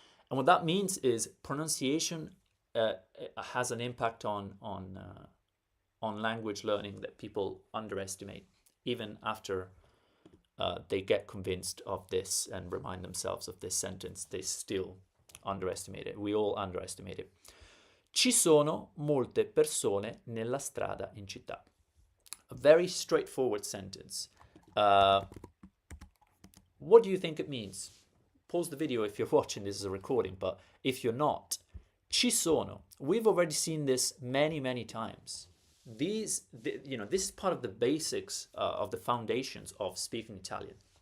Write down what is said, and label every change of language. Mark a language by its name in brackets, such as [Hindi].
[English] And what that means is pronunciation has an impact on language learning that people underestimate, even after they get convinced of this and remind themselves of this sentence. They still underestimate it. We all underestimate it. [Italian] Ci sono molte persone nella strada in città. [English] A very straightforward sentence. What do you think it means? Pause the video if you're watching this as a recording, but if you're not, [Italian] ci sono. [English] We've already seen this many times. This is part of the basics of the foundations of speaking Italian.